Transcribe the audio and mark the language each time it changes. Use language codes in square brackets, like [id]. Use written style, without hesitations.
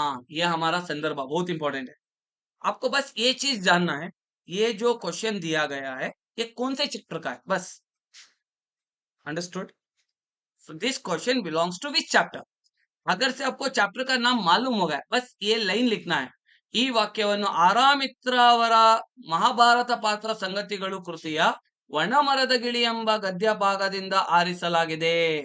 [hi] ये हमारा संदर्भ बहुत इंपॉर्टेंट है. आपको बस ये चीज जानना है, ये जो क्वेश्चन दिया गया है ये कौन से चैप्टर का है, बस. [en] Understood? So this question belongs to which chapter? [hi] अगर से आपको चैप्टर का नाम मालूम हो गया, बस ये लाइन लिखना है. [kn] ಈ ವಾಕ್ಯವನ್ನು ಆರಾಮಿತ್ರ ಅವರ ಮಹಾಭಾರತ ಪಾತ್ರ ಸಂಗತಿಗಳು ಕೃತಿಯ ಒಣಮರದ ಗಿಳಿ ಎಂಬ ಗದ್ಯ ಭಾಗದಿಂದ ಆರಿಸಲಾಗಿದೆ.